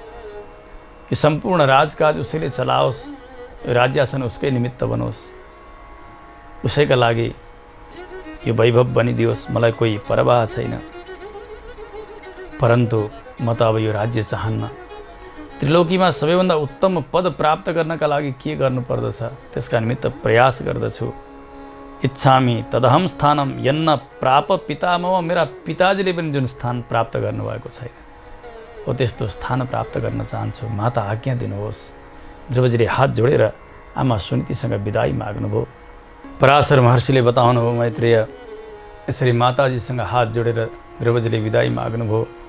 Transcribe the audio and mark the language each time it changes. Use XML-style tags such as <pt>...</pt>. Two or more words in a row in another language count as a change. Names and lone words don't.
<ne>यो सम्पूर्ण राजकाज उसैले चलाओस्, यो राज्यासन उसकै निमित्त बनोस्, उसैका लागि यो वैभव बनिदियोस्, मलाई कोही परवाह छैन। परन्तु म त अब यो राज्य चाहन्न। त्रिलोकीमा सबैभन्दा उत्तम पद प्राप्त गर्नका लागि के गर्नुपर्दछ त्यसका निमित्त प्रयास गर्दछु।</ne> <sa>इच्छामि तदहम स्थानम यन्न प्राप पितामह।</sa> <ne>मेरा पिताजीले पनि जुन स्थान प्राप्त गर्नुभएको छैन हो त्यस्तो स्थान प्राप्त गर्न चाहन्छु। माता आज्ञा दिनुहोस्। ध्रुवजीले हात जोडेर आमा सुनीतिसँग बिदाई माग्नुभयो। पराशर महर्षिले बताउनुभयो, मैत्रेय यसरी माताजीसँग हात जोडेर ध्रुवजीले बिदाई माग्नुभयो।</ne>